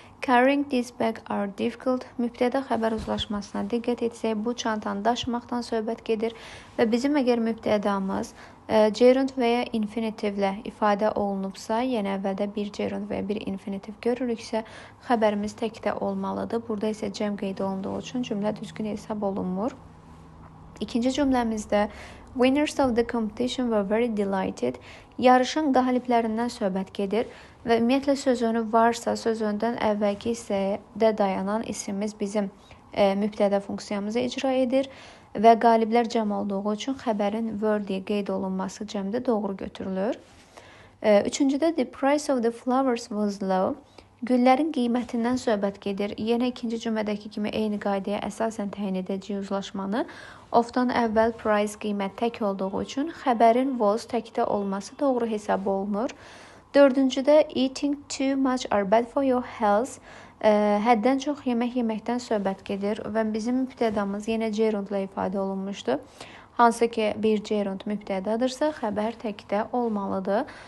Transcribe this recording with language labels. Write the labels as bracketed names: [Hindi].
[English] Carrying this bag are difficult. [Azerbaijani] Mübtəda xəbər uzlaşmasına diqqət etsək, bu çantanı daşımaqdan söhbət gedir və bizim əgər mübtədamız gerund və ya infinitivlə ifadə olunubsa, yəni əvvəldə bir gerund və ya bir infinitiv görürüksə, xəbərimiz təkdə olmalıdır. Burada isə cəm qeyd olunduğu üçün cümlə düzgün hesab olunmur. [English] İkinci cümləmizdə winners of the competition were very delighted. [Azerbaijani] Yarışın qaliblərindən söhbət gedir və ümumiyyətlə sözünü varsa, sözündən əvvəlki hissədə dayanan ismimiz bizim mübtəda funksiyamızı icra edir və qaliblər cəm olduğu üçün xəbərin were deyə qeyd olunması cəmdə doğru götürülür. [English] Üçüncüdə the price of the flowers was low. [Azerbaijani] Güllərin qiymətindən söhbət gedir. Yenə ikinci cümlədəki kimi eyni qaydaya əsasən təyin edəcəyik uzlaşmanı. Of-dan əvvəl price qiymət tək olduğu üçün xəbərin was təkdə olması doğru hesab olunur. [English] Dördüncüdə eating too much are bad for your health. [Azerbaijani] Həddən çox yemək yeməkdən söhbət gedir və bizim mübtədamız yenə gerundla ifadə olunmuşdu. Hansı ki bir gerund mübtədadırsa, xəbər təkdə olmalıdır.